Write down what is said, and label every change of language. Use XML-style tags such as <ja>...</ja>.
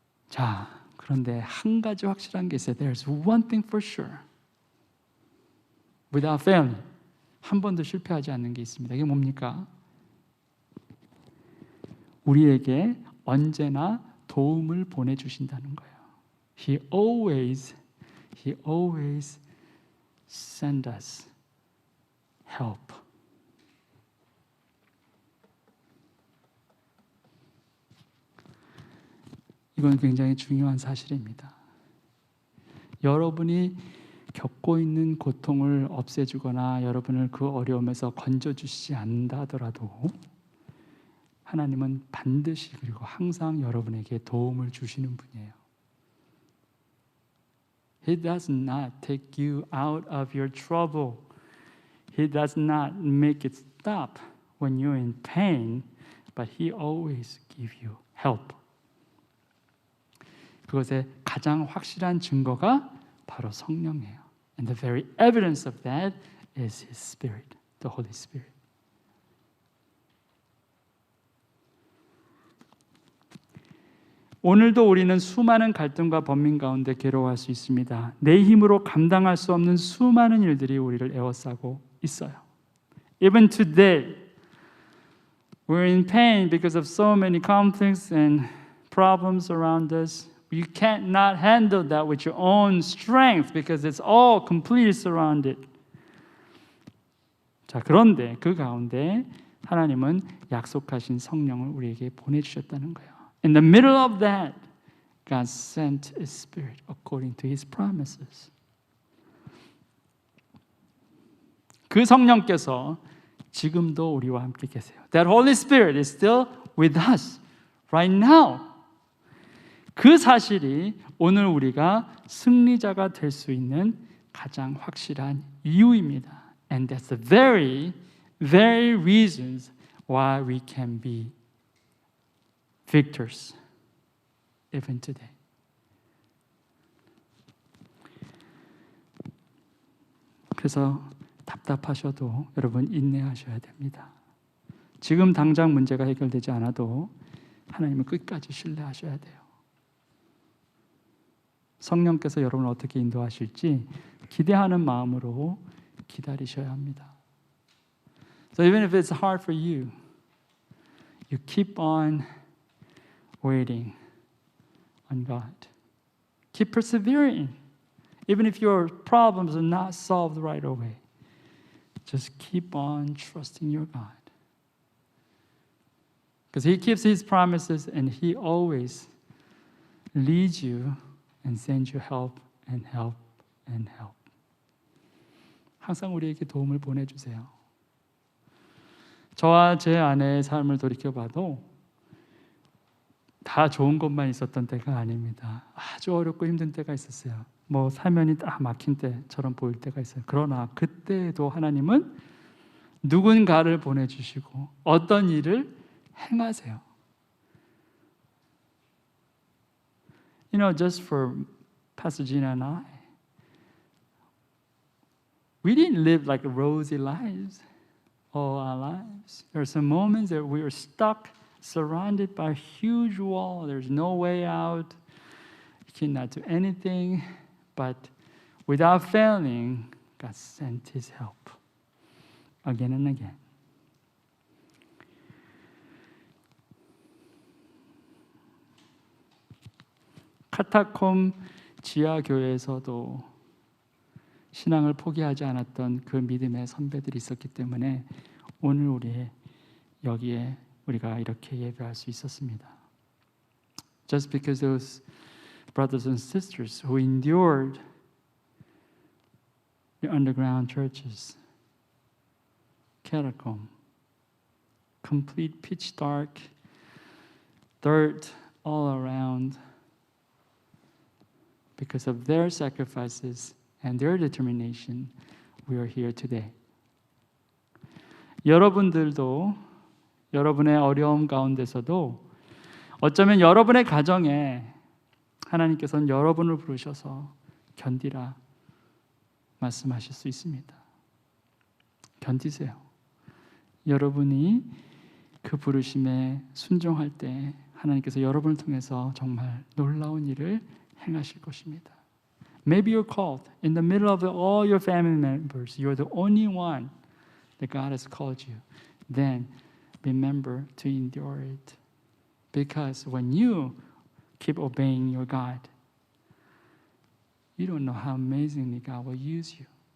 <ko>자, 그런데 한 가지 확실한 게 있어요.</ko> <en>There's one thing for sure. Without failing.</en> <ko>한 번도 실패하지 않는 게 있습니다. 이게 뭡니까? 우리에게 언제나 도움을 보내주신다는 거예요.</ko> <en>He always send us help.</en> <ko>이건 굉장히 중요한 사실입니다. 여러분이 겪고 있는 고통을 없애주거나 여러분을 그 어려움에서 건져주시지 않는다 하더라도 하나님은 반드시 그리고 항상 여러분에게 도움을 주시는 분이에요.</ko> <en>He does not take you out of your trouble. He does not make it stop when you're in pain, but He always gives you help.</en> <ko>그것의 가장 확실한 증거가 바로 성령이에요.</ko> <en>And the very evidence of that is His Spirit, the Holy Spirit.</en> <ko>오늘도 우리는 수많은 갈등과 번민 가운데 괴로워할 수 있습니다. 내 힘으로 감당할 수 없는 수많은 일들이 우리를 에워싸고 있어요.</ko> <en>Even today, we're in pain because of so many conflicts and problems around us. You can't not handle that with your own strength because it's all completely surrounded.</en> <ko>자, 그런데 그 가운데 하나님은 약속하신 성령을 우리에게 보내주셨다는 거예요.</ko> <en>In the middle of that, God sent His Spirit according to His promises.</en> <ko>그 성령께서 지금도 우리와 함께 계세요.</ko> <en>That Holy Spirit is still with us right now.</en> <ko>그 사실이 오늘 우리가 승리자가 될 수 있는 가장 확실한 이유입니다.</ko> <en>And that's the very reasons why we can be victors even today.</en> <ko>그래서 답답하셔도 여러분 인내하셔야 됩니다. 지금 당장 문제가 해결되지 않아도 하나님을 끝까지 신뢰하셔야 돼요. 성령께서 여러분을 어떻게 인도하실지 기대하는 마음으로 기다리셔야 합니다.</ko> <en>So even if it's hard for you, you keep on waiting on God. Keep persevering. Even if your problems are not solved right away, just keep on trusting your God. Because He keeps His promises and He always leads you and sends you help and help and help.</en> <ko>항상 우리에게 도움을 보내주세요. 저와 제 아내의 삶을 돌이켜봐도 다 좋은 것만 있었던 때가 아닙니다. 아주 어렵고 힘든 때가 있었어요. 뭐 사면이 딱 막힌 때처럼 보일 때가 있어요. 그러나 그때에도 하나님은 누군가를 보내주시고 어떤 일을 행하세요.</ko> <en>You know, just for Pastor Gina and I, we didn't live like rosy lives all our lives. There are some moments that we were stuck, surrounded by a huge wall. There's no way out. You cannot do anything. But without failing, God sent His help again and again.</en> <ko>카타콤 지하교회에서도 신앙을 포기하지 않았던 그 믿음의 선배들이 있었기 때문에 오늘 우리 여기에 우리가 이렇게 예배할 수 있었습니다.</ko> <en>Just because those brothers and sisters who endured the underground churches, catacomb, complete pitch dark, dirt all around, because of their sacrifices and their determination, we are here today.</en> <ko>여러분들도 여러분의 어려움 가운데서도 어쩌면 여러분의 가정에 하나님께서는 여러분을 부르셔서 견디라 말씀하실 수 있습니다. 견디세요. 여러분이 그 부르심에 순종할 때 하나님께서 여러분을 통해서 정말 놀라운 일을 행하실 것입니다.</ko> <en>Maybe you're called in the middle of all your family members. You're the only one that God has called you. Then remember to endure it. Because when you keep obeying your God, you don't know how amazingly God will use you.</en>